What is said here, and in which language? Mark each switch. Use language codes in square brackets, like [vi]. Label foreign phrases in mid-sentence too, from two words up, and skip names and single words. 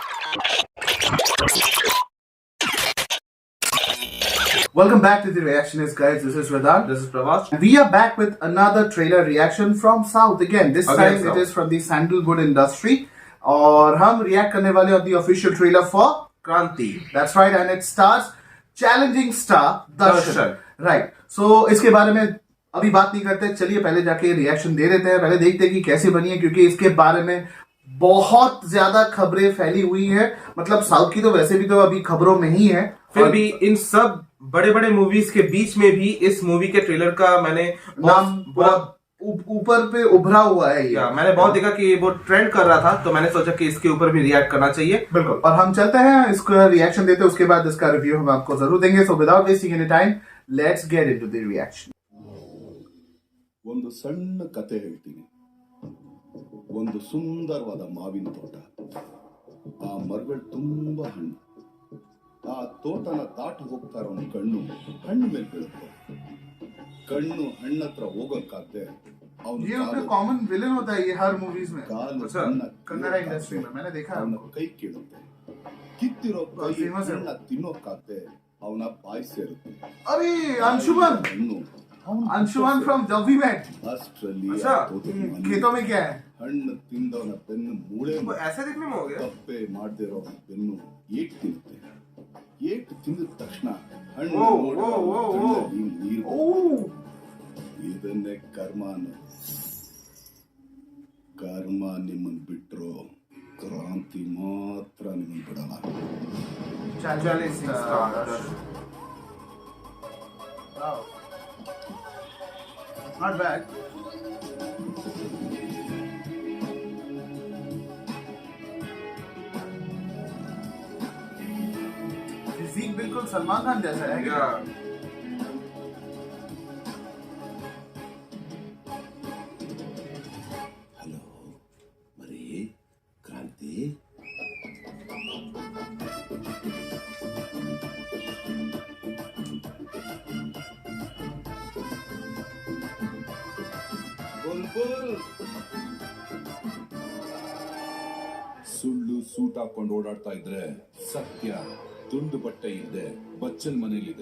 [en] Welcome back to the Reactionist guys. This is Vedant. This is Pravas. We are back with another trailer reaction from South again. This Again, time South. it is from the Sandalwood industry. [hi] और हम [en] react [hi] करने वाले [en] on the official trailer for क्रांति. That's right, and it stars challenging star Darshan. Darshan. Right. [hi] So इसके बारे में अभी बात नहीं करते. चलिए पहले जाके रिएक्शन दे देते हैं. पहले देखते हैं कि कैसे बनी है, क्योंकि इसके बारे में बहुत ज्यादा खबरें फैली हुई है. मतलब साउथ की तो वैसे भी तो अभी खबरों में ही है. फिर भी इन सब बड़े बड़े मूवीज के बीच में भी इस मूवी के ट्रेलर का मैंने नाम ऊपर पे उभरा हुआ है ये. मैंने बहुत देखा कि वो ट्रेंड कर रहा था, तो मैंने सोचा कि इसके ऊपर भी रिएक्ट करना चाहिए. बिल्कुल. और हम चलते हैं, इसका रिएक्शन देते हैं, उसके बाद इसका रिव्यू हम आपको जरूर देंगे. [en] So without wasting any time, let's get into the reaction. [kn] ಒಂದು ಸಣ್ಣ ಕತೆ ಹೇಳ್ತೀನಿ. ಒಂದು ಸುಂದರವಾದ ಮಾವಿನ ತೋಟ. ಆ ಮರಗಳು ತುಂಬಾ ಹಣ್ಣು. ಆ ತೋಟನ ದಾಟಿ ಹೋಗ್ತಾ ಇರೋ ಕಣ್ಣು ಹಣ್ಣು ಮೇಲೆ ಬೀಳುತ್ತೆ. ಕಣ್ಣು ಹಣ್ಣತ್ರ ಹೋಗಕ್ಕಾಗದೆ [hi] ये उनका [en] common villain [hi] होता है ये हर मूवीज में. ಕನ್ನಡ इंडस्ट्री में मैंने देखा है. [kn] ಅವನ ಕೈ ಕೇಳುತ್ತೆ. ಕಿತ್ತಿರೋ ಕೈ [hi] famous है. [kn] ಹಣ್ಣ ತಿನ್ನೋಕ್ಕಾಗದೆ ಅವನ ಬಾಯಿ ಸೇರುತ್ತೆ. [hi] अरे अंशुमन [kn] ಹಣ್ಣು [hi] अंशुमन फ्रॉम जब वी मेट. [kn] ಅಷ್ಟರಲ್ಲಿ [hi] अच्छा, खेतों में क्या है? [kn] ಹಣ್ಣು ತಿಂದವನ ಬೆನ್ನು ಮೂಳೆ [hi] वो ऐसे देखने में हो गया. [kn] ತಪ್ಪೆ ಮಾಡದೇ ಇರೋ ಬೆನ್ನು ಏಟ್ ತಿನ್ನುತ್ತೆ. ಏಟ್ ತಿಂದ ತಕ್ಷಣ ಹಣ್ಣು ಓ, ನೋಡಿ ಓ, ಓ, ಓ. ಕಣ್ಣಲ್ಲಿ ನೀರು [hi] ओह, [kn] ಇದನ್ನೇ ಕರ್ಮ ಅನ್ನೋದು. ಕರ್ಮ ನಿಮ್ಮನ್ನು ಬಿಟ್ರು ಕ್ರಾಂತಿ ಮಾತ್ರ ನಿಮ್ಮನ್ನು ಬಿಡಲ್ಲ. [en] challenging star. Wow, not bad. [hi] फिजिक बिल्कुल सलमान खान जैसा है क्या? [kn] ಹಲೋ ಮರಿ ಕ್ರಾಂತಿ. ಬುಲ್ಬುಲ್ ಸುಳ್ಳು ಸೂಟ್ ಹಾಕೊಂಡು ಓಡಾಡ್ತಾ ಇದ್ರೆ ಸತ್ಯ ತುಂಡು ಬಟ್ಟೆ ಇಲ್ಲದೆ ಬಚ್ಚಲ್ ಮನೇಲಿದೆ.